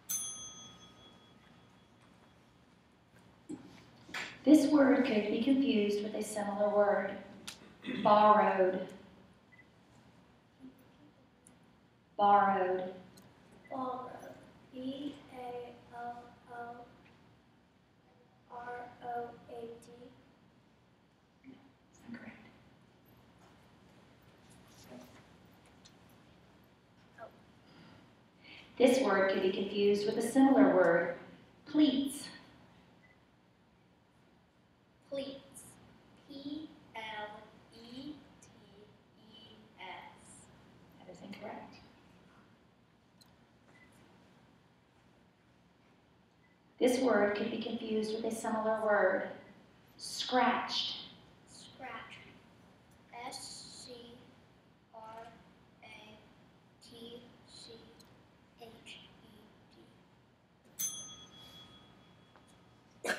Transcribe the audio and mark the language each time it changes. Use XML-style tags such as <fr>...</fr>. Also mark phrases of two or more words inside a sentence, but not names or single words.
<en>This word could be confused with a similar word. Borrowed. Borrowed. Borrowed. B-A-L-O-R-O-A-D. Correct. This word could be confused with a similar word. Pleats. Pleats. P-L-E-T-E-S. That is incorrect. This word could be confused with a similar word. Scratched. Scratch. S-C-R-A-T-C-H-E-D.</en>